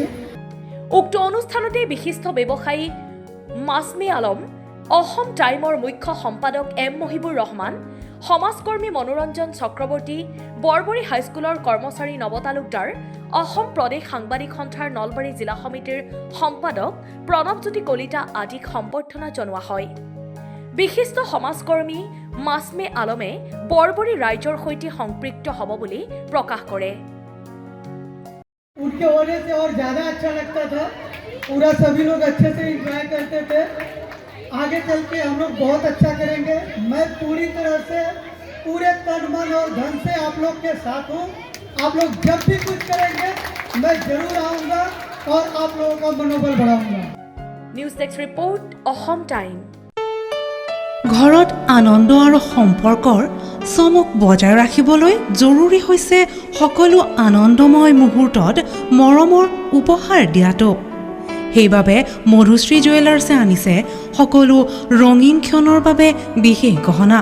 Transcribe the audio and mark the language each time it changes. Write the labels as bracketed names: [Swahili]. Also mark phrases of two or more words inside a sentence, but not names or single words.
[Assamese] উক্ত অনুষ্ঠানতে বিশিষ্ট ব্যৱসায়ী মাছমে আলম, অসম টাইমৰ মুখ্য সম্পাদক এম মহিবুৰ ৰহমান, সমাজকৰ্মী মনোৰঞ্জন চক্ৰৱৰ্তী, বৰবৰী হাইস্কুলৰ কৰ্মচাৰী নৱ তালুকদাৰ, অসম প্ৰদেশ সাংবাদিক সন্থাৰ নলবাৰী জিলা সমিতিৰ সম্পাদক প্ৰণৱজ্যোতি কলিতা আদিক সম্বৰ্ধনা জনোৱা হয়। বিশিষ্ট সমাজকৰ্মী মাছমে আলমে বৰবৰী ৰাইজৰ সৈতে সম্পৃক্ত হ'ব বুলি প্ৰকাশ কৰে। [Hindi] उनके होने से और ज़्यादा अच्छा लगता था, पूरा सभी लोग अच्छे से एंजॉय करते थे। आगे चल के हम लोग बहुत अच्छा करेंगे। मैं पूरी तरह से पूरे तन मन और धन से आप लोग के साथ हूँ। आप लोग जब भी कुछ करेंगे मैं जरूर आऊँगा और आप लोगों का मनोबल बढ़ाऊँगा। [English] news desk report, [Assamese] অসম টাইম। ঘৰত আনন্দ আৰু সম্পৰ্কৰ চমক বজাই ৰাখিবলৈ জৰুৰী হৈছে সকলো আনন্দময় মুহূৰ্তত মৰমৰ উপহাৰ দিয়াটো। সেইবাবে মধুশ্ৰী জুৱেলাৰ্ছে আনিছে সকলো ৰঙীন ক্ষণৰ বাবে বিশেষ গহনা।